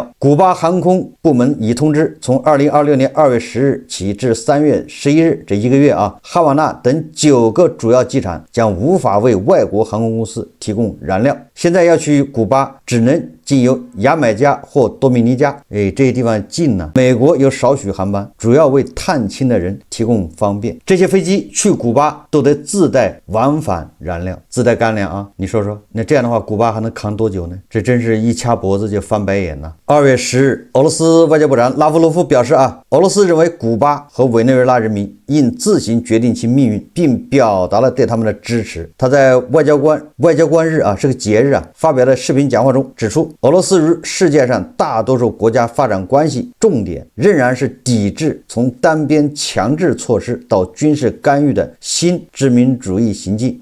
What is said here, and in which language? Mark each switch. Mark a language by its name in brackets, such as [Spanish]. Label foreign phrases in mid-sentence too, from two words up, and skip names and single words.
[Chinese] 古巴航空部門已通知，從2026年2月10日起至3月11日這一個月啊，哈瓦那等9個主要機場將無法為外國航空公司提供燃料。現在要去古巴，只能經由牙買加或多米尼加，這些地方近呢。美國有少许航班，主要为探亲的人提供方便。这些飞机去古巴都得自带往返燃料，自带干粮啊！你说说，那这样的话，古巴还能扛多久呢？这真是一掐脖子就翻白眼呐！2月10日，俄羅斯外交部長拉夫羅夫表示啊，俄羅斯認為古巴和委內瑞拉人民應自行決定其命運，並表達了對他們的支持。他在外交官日啊，是個節日啊，發表的視頻講話中指出，俄羅斯與世界上大多數國家發展關係重點仍然是抵制從單邊強制措施到軍事干預的新殖民主義行徑。